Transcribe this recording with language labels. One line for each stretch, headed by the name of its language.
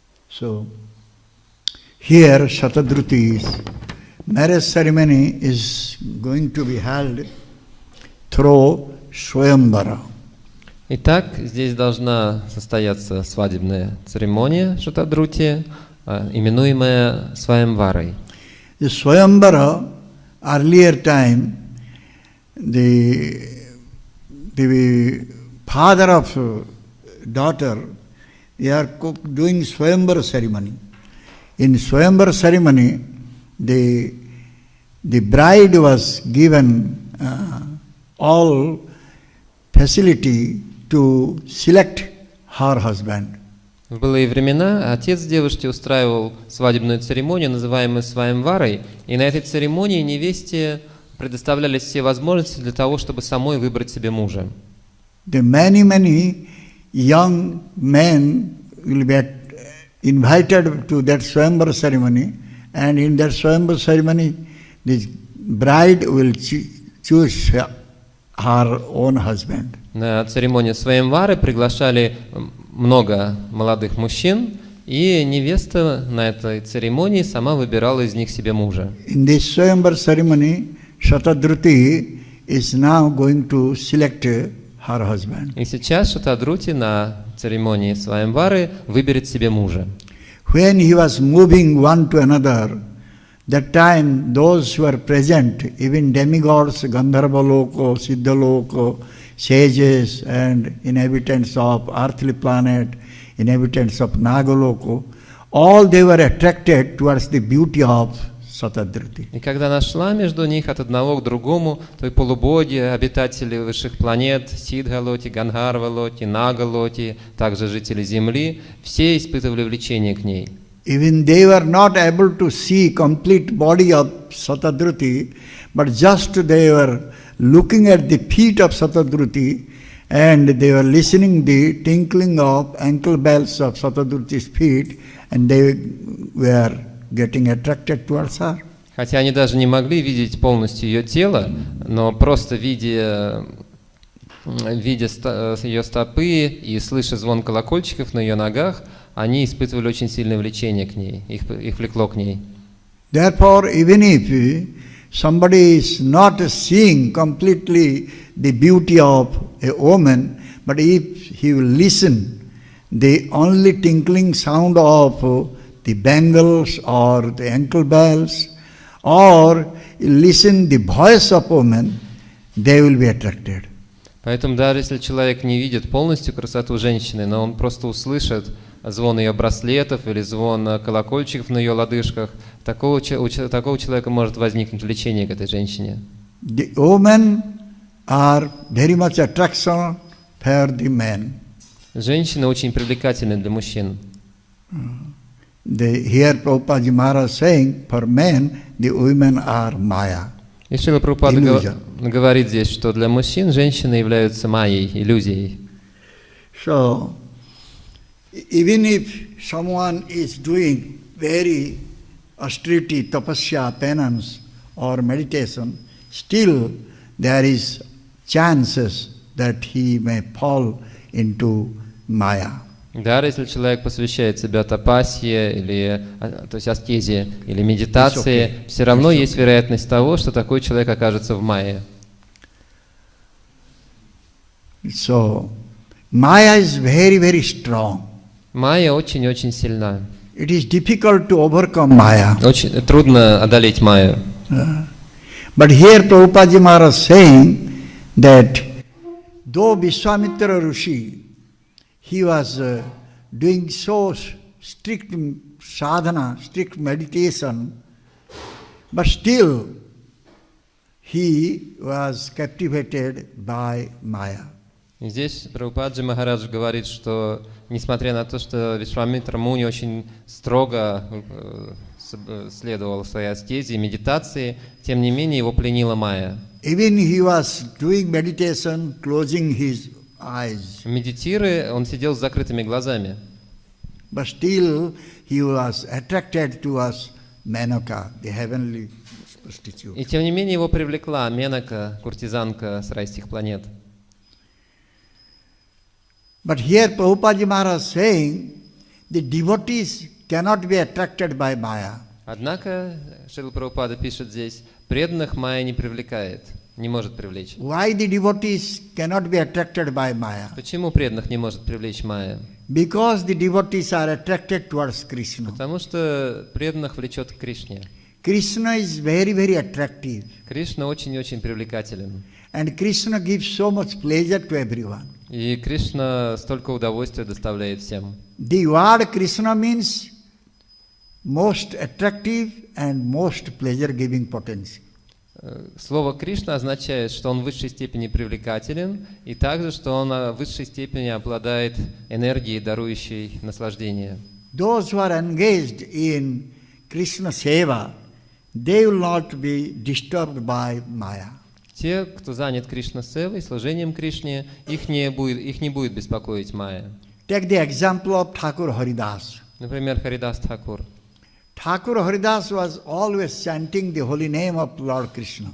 English: So, here Shatadruti's marriage ceremony is going to be held through Swayamvara.
Russian: Итак, здесь должна состояться свадебная церемония Шатадрути, именуемая Сваямварой.
English: The Swayamvara, earlier time, the father of daughter, they are doing Swayamvara ceremony. In Swayamvara ceremony, the bride was given all facility to select her husband.
Russian: В былые времена отец девушки устраивал свадебную церемонию, называемую Сваямварой, и на этой церемонии невесте предоставлялись все возможности для того, чтобы самой выбрать себе мужа.
English: The many young men will be invited to that Swayamvara ceremony, and in that Swayamvara ceremony, the bride will choose her own husband.
Russian: На церемонию Сваямвары приглашали много молодых мужчин, и невеста на этой церемонии сама выбирала из них себе мужа.
English: In this Swayamvara ceremony, Shatadruti is now going to select her husband.
Russian: И сейчас Шатадрути на церемонии Сваямвары выберет себе мужа.
English: When he was moving one to another, that time those who were present, even demigods, Gandharva Loko, Siddha Loko, sages and inhabitants of earthly planet, inhabitants of Nagaloko, all they were attracted towards the beauty of Satadruti.
Russian: И когда она шла между них от одного к другому, то и полубоги, обитатели высших планет, Сиддха-лоти, Гандхарва-лоти, Нага-лоти, также жители Земли, все испытывали влечение к ней.
English: Even they were not able to see complete body of Satadruti, but just they were looking at the feet of Satadruti and they were listening the tinkling of ankle bells of Satadruti's feet and they were getting attracted towards her.
Russian: Хотя они даже не могли видеть полностью ее тело, но просто видя ее стопы и слыша звон колокольчиков на ее ногах, они испытывали очень сильное влечение к ней, их влекло к ней.
English: Therefore, even if somebody is not seeing completely the beauty of a woman, but if he will listen the only tinkling sound of the bangles or the ankle bells, or listen the voice of woman, they will be attracted.
Russian: Поэтому даже если человек не видит полностью красоту женщины, но он просто услышит звон ее браслетов или звон колокольчиков на ее лодыжках, у такого человека может возникнуть влечение к этой женщине.
English: The women are very much attraction for the men.
Russian: Женщины очень привлекательны для мужчин.
English: Here Prabhupada Maharaj saying, for men, the women are Maya.
Russian: И Шрила Прабхупада говорит здесь, что для мужчин женщины являются майей, иллюзией.
English: So, even if someone is doing very austerity, tapasya, penance or meditation, still there is chances that he may fall into Maya.
Russian: Даже если человек посвящает себя тапасье, или, то есть аскезе или медитации, все равно есть вероятность того, что такой человек окажется в майе.
English: So, Maya is very, very strong.
Russian: Майя очень-очень сильна.
English: It is difficult to overcome Maya.
Russian: Очень трудно одолеть майю.
English: But here Prabhupada Maharaj saying that though Vishwamitra Rishi, he was doing so strict sadhana, strict meditation, but still he was captivated by Maya.
Russian: И здесь Прабхупаджи Махарадж говорит, что несмотря на то, что Вишвамитра Муни очень строго следовал своей аскезе и медитации, тем не менее его пленила майя.
English: Even he was doing meditation, closing his eyes.
Russian: Медитируя, он сидел с закрытыми глазами.
English: But still he was attracted towards Menaka, the heavenly prostitute.
Russian: И тем не менее его привлекла Менака, куртизанка с райских планет.
English: But here Prabhupada Maharaj saying the devotees cannot be attracted by Maya.
Russian: Однако Шрила Прабхупада пишет здесь, преданных майя не привлекает, не может привлечь.
English: Why the devotees cannot be attracted by Maya?
Russian: Почему преданных не может привлечь майя?
English: Because the devotees are attracted towards Krishna.
Russian: Потому что преданных влечет к Кришне.
English: Krishna is very, very attractive.
Russian: Кришна очень-очень привлекателен.
English: And Krishna gives so much pleasure to everyone.
Russian: И Кришна столько удовольствия доставляет всем.
English: The word Krishna means most attractive and most pleasure-giving potency.
Russian: Слово Кришна означает, что он в высшей степени привлекателен, и также, что он в высшей степени обладает энергией, дарующей наслаждение.
English: Those who are engaged in Krishna Seva, they will not be disturbed by Maya.
Russian: Те, кто занят Кришна-севой, служением Кришне, их не будет беспокоить майя.
English: Take the example of Thakur Haridas.
Russian: Например, Харидас Тхакур.
English: Thakur Haridas was always chanting the holy name of Lord Krishna.